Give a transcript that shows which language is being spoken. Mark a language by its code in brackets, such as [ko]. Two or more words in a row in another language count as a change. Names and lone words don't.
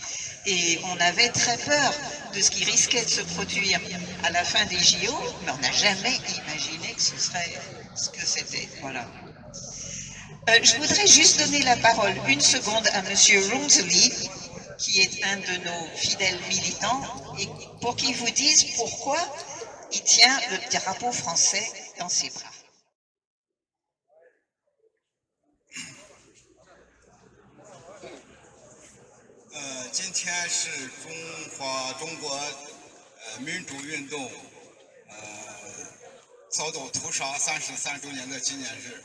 [fr] Et on avait très peur de ce qui risquait de se produire à la fin des JO, mais on n'a jamais imaginé que ce serait ce que c'était. Voilà. Je voudrais juste donner la parole une seconde à Monsieur Ronsley, qui est un de nos fidèles militants, et pour qu'il vous dise pourquoi il tient le drapeau français dans ses bras. [zh] 今天是中国民主运动遭到屠杀33周年的纪念日。